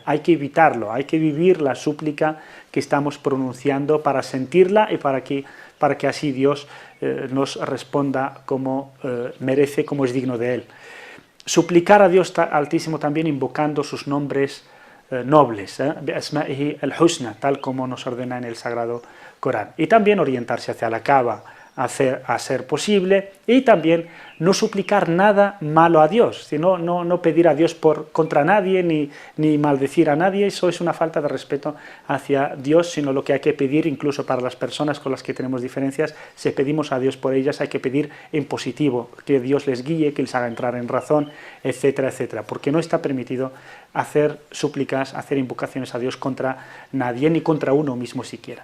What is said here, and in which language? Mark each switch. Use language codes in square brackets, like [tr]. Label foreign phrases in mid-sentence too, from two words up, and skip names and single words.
[es] Hay que evitarlo, hay que vivir la súplica que estamos pronunciando para sentirla y para que así Dios nos responda como merece, como es digno de Él. Suplicar a Dios Altísimo también invocando sus nombres nobles, [ar] أسمائه الحسنى, [es] tal como nos ordena en el Sagrado Corán. Y también orientarse hacia la Kaaba, a ser posible, y también no suplicar nada malo a Dios, sino no pedir a Dios contra nadie, ni maldecir a nadie. Eso es una falta de respeto hacia Dios, sino lo que hay que pedir, incluso para las personas con las que tenemos diferencias, si pedimos a Dios por ellas, hay que pedir en positivo, que Dios les guíe, que les haga entrar en razón, etcétera, etcétera, porque no está permitido hacer súplicas, hacer invocaciones a Dios contra nadie, ni contra uno mismo siquiera.